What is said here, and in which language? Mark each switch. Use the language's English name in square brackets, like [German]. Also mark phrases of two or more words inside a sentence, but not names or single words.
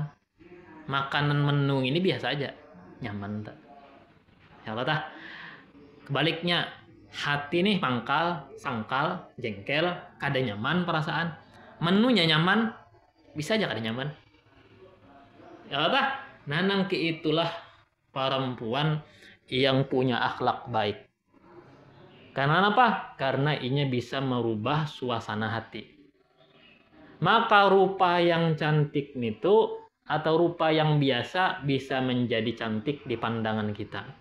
[Banjar] Makanan menu ini biasa aja, nyaman tak? Ya Allah tah. Kebaliknya, hati nih sangkal, jengkel, kada nyaman perasaan. Menunya nyaman, bisa aja kada nyaman. Ya Allah tah. Nanang itulah perempuan yang punya akhlak baik. [Indonesian] Karena apa? Karena ini bisa merubah suasana hati. Maka rupa yang cantik itu atau rupa yang biasa bisa menjadi cantik di pandangan kita.